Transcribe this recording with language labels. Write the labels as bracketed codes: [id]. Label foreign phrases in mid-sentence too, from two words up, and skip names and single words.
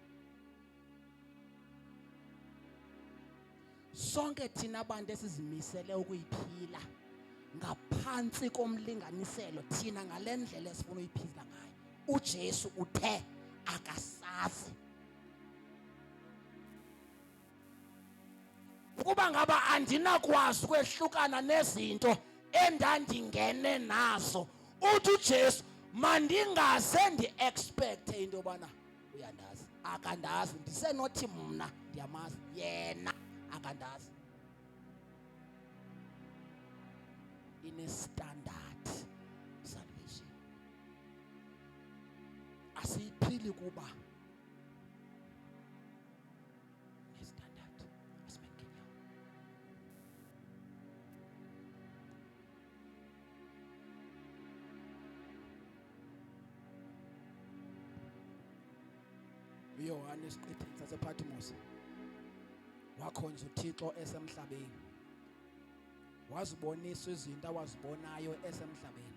[xh] Sonke thina abantu esizimisele ukuyiphila ngaphansi komlinganiselo thina ngale ndlela esifuna uyiphila ngayo, uJesu uthe akasazi. Ukuba ngaba andinakwazi ukwehlukana nezinto endandingene nazo, uthi uJesu mandingaze ndi-expecte into yobana uyandazi. Akandazi. Ndisenothi mna ndiyamazi, yena akandazi. [en] In a standard salvation. [xh] Asiyiphili kuba ne-standard asibengenyawo. uYohane esiqithini sasePatmos wakhonza uThixo esemhlabeni, wazibonisa izinto awazibonayo esemhlabeni.